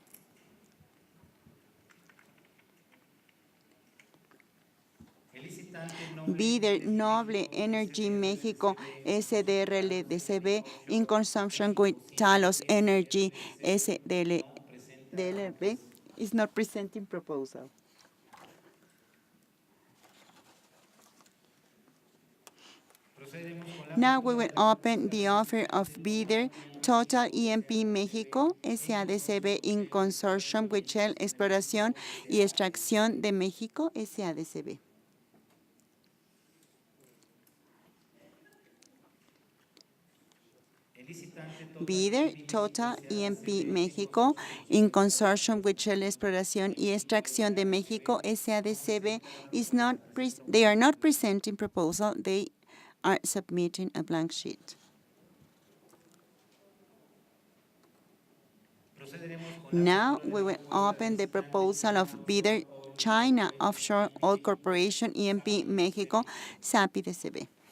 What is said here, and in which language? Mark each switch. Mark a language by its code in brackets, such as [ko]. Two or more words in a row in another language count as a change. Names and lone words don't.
[en] Bidder Noble Energy México, SDRL DCB in consortium with Talos Energy, SDLB is not presenting proposal. Now we will open the offer of bidder Total E&P México, SADCB in consortium with Shell Exploración y Extracción de México, SADCB. Bidder Total E&P México in consortium with Shell Exploración y Extracción de México, SADCB they are not presenting proposal, they are submitting a blank sheet. Now we will open the proposal of bidder China Offshore Oil Corporation, E&P México, SAPI DCB.